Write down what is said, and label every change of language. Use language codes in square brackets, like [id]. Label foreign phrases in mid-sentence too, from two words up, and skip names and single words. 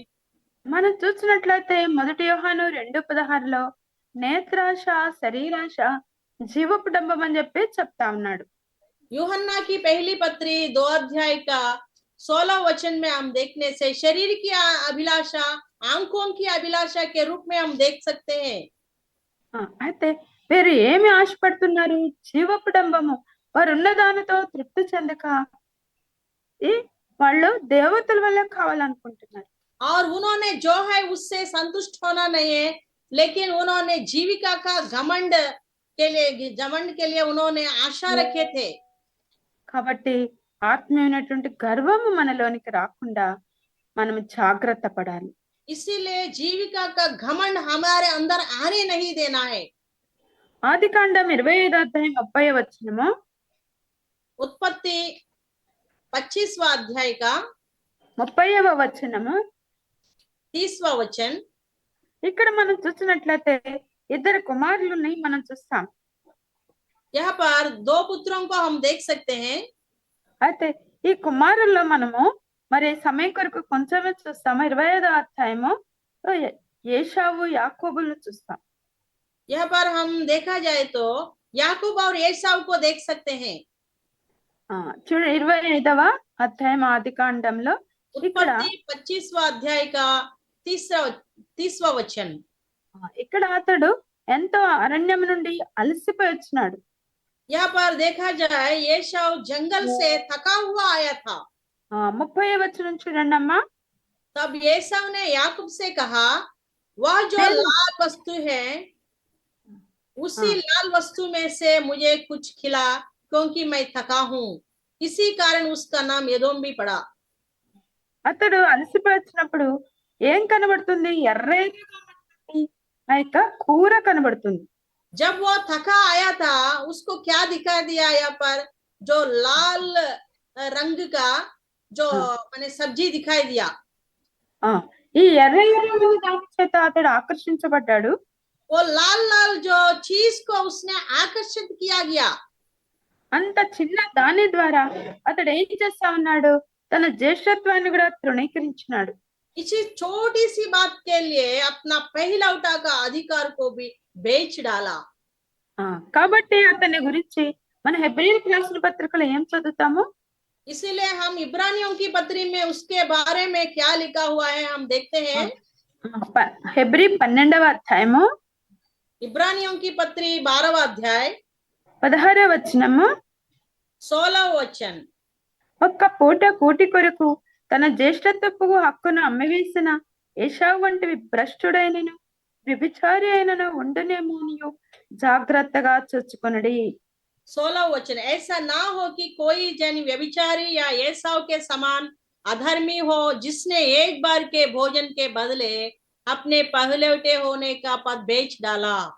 [te] మనం చూసినట్లయితే 1 యోహాను 2:16 నేత్రాశ, శరీరాశ, జీవపు డంబం అని చెప్పి చెప్తా ఉన్నాడు. [hi] यूहन्ना की पहली पत्री 2 अध्याय का 16 वचन में हम देखने से शरीर की अभिलाषा आंखों की अभिलाषा के रूप में हम देख सकते हैं। [te] అయితే వీరు ఏమి ఆశపడుతున్నారు? జీవపు డంబము. వారు ఉన్న దానితో తృప్తి చెందక వాళ్ళు దేవతల వల్ల కావాలనుకుంటున్నారు. [hi] और उन्होंने जो है उससे संतुष्ट होना नहीं है, लेकिन उन्होंने जीविका का घमंड के लिए उन्होंने आशा रखे थे। [te] కాబట్టి ఆత్మీయమైనటువంటి గర్వము మనలోనికి రాకుండా మనం జాగ్రత్త పడాలి. [hi] इसीलिए जीविका का घमंड हमारे अंदर आने नहीं देना है। [te] ఆదికాండం 25 అధ్యాయం 30 వచనము, [hi] उत्पत्ति 25वां अध्याय का [te] 30వ వచనము, [hi] 30वां वचन। [te] ఇక్కడ మనం చూసినట్లయితే ఇద్దరు కుమారులని మనం చూస్తాం. [hi] यहाँ पर 2 पुत्रों को हम देख सकते हैं। [te] అయితే ఈ కుమారుల్లో మనము మరి సమయం కొరకు కొంచెమే చూస్తాము. 25వ అధ్యాయము ఏశావు యాకోబులు చూస్తాం. [hi] यहाँ पर हम देखा जाए तो याकूब और एसाव को देख सकते हैं। [te] చూడ 25వ అధ్యాయం ఆదికాండంలో ఇక్కడ [hi] 25वां अध्याय का 30वां वचन। [te] ఇక్కడ అతడు ఎంతో అరణ్యం నుండి అలసిపోయి వచ్చినాడు. [hi] यहाँ पर देखा जाए एसाव जंगल से थका हुआ आया था। [te] 30వ వచనం చూడండి అమ్మా. [hi] तब एसाव ने याकूब से कहा, वह जो [te] నేను [hi] लाल वस्तु है उसी ఆ, लाल वस्तु में से मुझे कुछ खिला, क्योंकि मैं थका हूं। इसी कारण उसका नाम एदोम भी पड़ा। [te] అతడు అలసిపోయి వచ్చినప్పుడు ఏం కనబడుతుంది? ఎర్రగా ఆ యొక్క కూర కనబడుతుంది. [hi] जब वो थका आया था उसको क्या दिखा दिया यहाँ पर? जो लाल रंग का जो हाँ। मैंने सब्जी दिखाई दिया। [te] ఆ ఈ ఎర్ర ఎర్రని దాని చేత అతడు ఆకర్షించబడ్డాడు. [hi] वो लाल लाल जो चीज को उसने आकर्षित किया गया। [te] అంత చిన్న దాని ద్వారా అతడు ఏం చేస్తా ఉన్నాడు? తన జ్యేష్ఠత్వాన్ని కూడా తృణీకరించినాడు. [hi] इसी छोटी सी बात के लिए अपना पहलौठा का अधिकार को भी बेच डाला। [te] కాబట్టి అతని గురించి మన హెబ్రీయులకు రాసిన పత్రికలో ఏం చదువుతాము? [hi] इसीलिए हम इब्रानियों की पत्री में उसके बारे में क्या लिखा हुआ है हम देखते हैं। [te] హెబ్రీ 12వ అధ్యాయము [hi] इब्रानियों की पत्री 12वां अध्याय [te] 16వ వచనము. [hi] 16वां वचन। [te] ఒక్క పూట కూటి కొరకు తన జ్యేష్ఠత్వపు హక్కును అమ్మివేసిన ఏశావు వంటి భ్రష్టుడైనను వ్యభిచారి అయినను ఉండునేమోనియు జాగ్రత్తగా చూచుకొనుడి. [hi] 16वां वचन। ऐसा ना हो कि कोई जन व्यभिचारी या एसाव के समान अधर्मी हो, जिसने एक बार के भोजन के बदले अपने पहलौठे होने का पद बेच डाला।